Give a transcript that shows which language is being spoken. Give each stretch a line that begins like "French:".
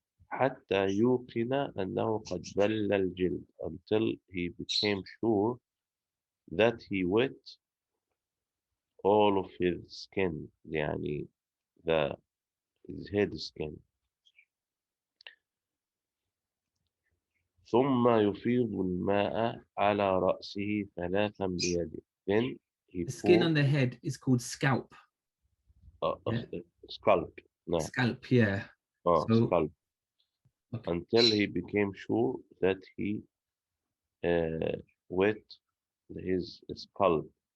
Arabic: حتى يوقن أنه قد بل الجلد,
English: until he became sure that he wet all of his skin,
Arabic: يعني
English: his head skin.
Arabic: ثم يفيض الماء على رأسه 3 بيده.
English: Then he The skin on the head is called scalp. Yeah. Scalp. No. Scalp, yeah. Scalp. Okay. Until he became sure that he wet his scalp.